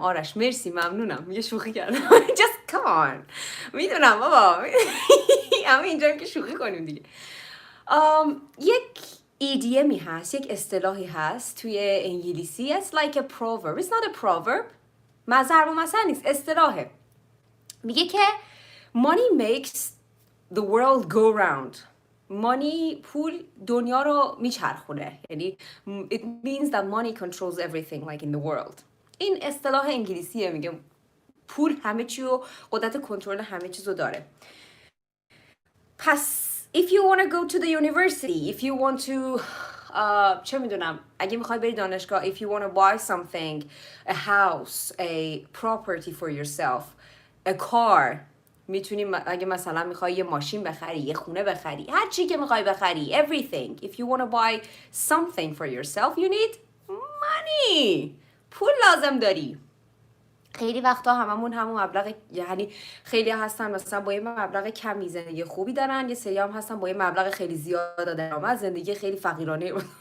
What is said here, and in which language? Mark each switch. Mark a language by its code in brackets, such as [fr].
[fa] آرش مرسی ممنونم. میگه شوخی کردم. [en] just come on. [fa] میدونم بابا. همه اینجا که شوخی کنیم دیگه. یک ایدیمی هست، یک اصطلاحی هست توی انگلیسی. [en] It's like a proverb. It's not a proverb. [fa] ضرب المثل نیست، اصطلاحه. میگه که [en] money makes the world go round. [fa] money پول دنیا رو میچرخونه. [en] یعنی it means that money controls everything like in the world. [fa] این اصطلاح انگلیسیه. میگه پول همه چی رو قدرت کنترل همه چیز رو داره. [en] پس if you want to go to the university, if you want to [fa] چه میدونم اگه میخوای بری دانشگاه, [en] if you want to buy something, a house, a property for yourself, a car, [fa] میتونی اگه مثلا میخوای یه ماشین بخری, یه خونه بخری, هر چی که میخوای بخری, [en] everything. If you want to buy something for yourself, you need money. [fa] پول لازم داری. خیلی وقتا هممون همون مبلغ، یعنی خیلی هستن مثلا با یه مبلغ کمی زندگی خوبی دارن، یه سری هم هستن با یه مبلغ خیلی زیاد درآمد زندگی خیلی فقیرانه.